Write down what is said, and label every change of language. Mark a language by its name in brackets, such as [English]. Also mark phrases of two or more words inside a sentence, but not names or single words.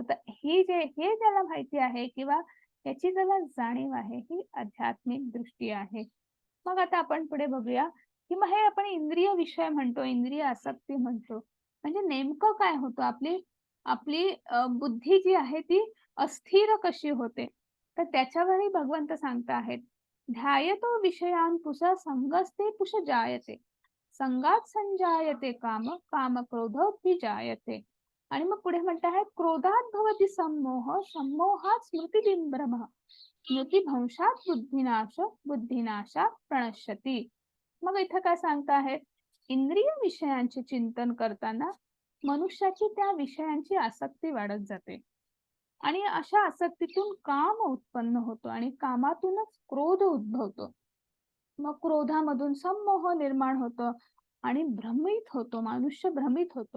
[Marathi] तर हे ज्याला माहिती आहे किंवा याची ज्याला जाणीव आहे, ही आध्यात्मिक दृष्टी आहे. मग आता आपण पुढे बघूया, की मग हे आपण इंद्रिय विषय म्हणतो, इंद्रिय आसक्ती म्हणतो. म्हणजे नेमकं काय होतं? आपली आपली बुद्धी जी आहे ती अस्थिर कशी होते? तर त्याच्यावरही भगवंत सांगत आहेत. [Sanskrit] ध्यायतो विषयान् पुंसः संगस्ते पुष जायते. संगात संजायते काम, काम क्रोधोऽभिजायते. [Marathi] आणि मग पुढे म्हणत आहेत [Sanskrit] क्रोधात भवति सम्मोह, सम्मोहात स्मृतिविभ्रमः, स्मृतिभ्रंशात बुद्धिनाश, बुद्धिनाशात प्रणश्यति. [Marathi] मग इथं काय सांगत आहेत? इंद्रिय विषयांचे चिंतन करताना मनुष्याची त्या विषयांची आसक्ती वाढत जाते आणि अशा आसक्तीतून काम उत्पन्न होतो आणि कामातूनच क्रोध उद्भवतो. मग क्रोधामधून संमोह निर्माण होतो आणि भ्रमित होतो, मनुष्य भ्रमित होतो.